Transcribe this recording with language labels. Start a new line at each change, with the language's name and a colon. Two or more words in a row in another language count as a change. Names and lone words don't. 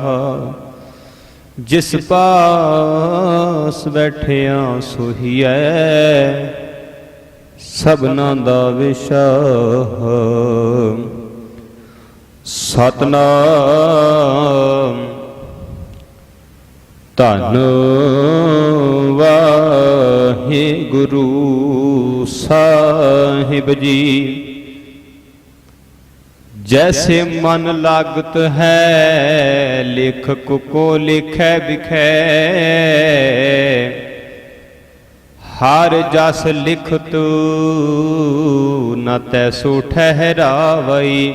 Punjabi: ਜਿਸ ਪਾਸ ਬੈਠਿਆ ਸੋਹੀਐ, ਸਭਨਾ ਦਾ ਵਿਸ਼ਾਹ। ਸਤਨਾਮ। ਧੰਨ ਵਾਹਿਗੁਰੂ ਸਾਹਿਬ ਜੀ। ਜੈਸੇ ਮਨ ਲਾਗਤ ਹੈ, ਲੇਖਕ ਕੋ ਲਿਖੈ ਬਿਖੈ। ਹਰ ਜਸ ਲਿਖਤ ਨ ਤੈਸੋ ਠਹਰਾਵਈ।